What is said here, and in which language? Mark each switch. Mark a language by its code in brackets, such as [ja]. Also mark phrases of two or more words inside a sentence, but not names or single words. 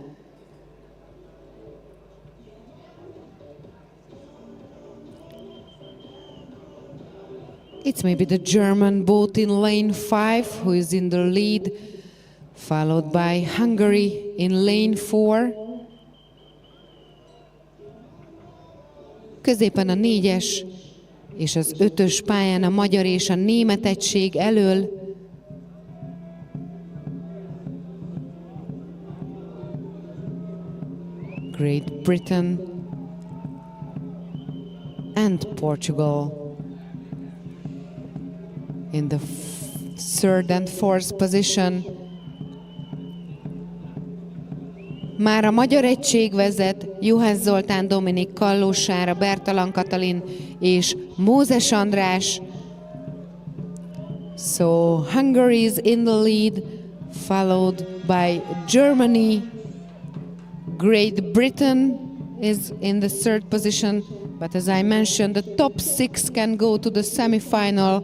[en] It's maybe the German boat in lane 5 who is in the lead, followed by Hungary in lane 4. [hu] Középen a 4-es és az 5-ös pályán a magyar és a német egység elől. [en] Great Britain and Portugal in the third and fourth position. [hu] Már a magyar egység vezet, Juhász Zoltán, Dominik, Kallós Sára, Bertalan Katalin és Mózes András. [en] So Hungary is in the lead, followed by Germany. Great Britain is in the third position, but as I mentioned, the top 6 can go to the semi-final.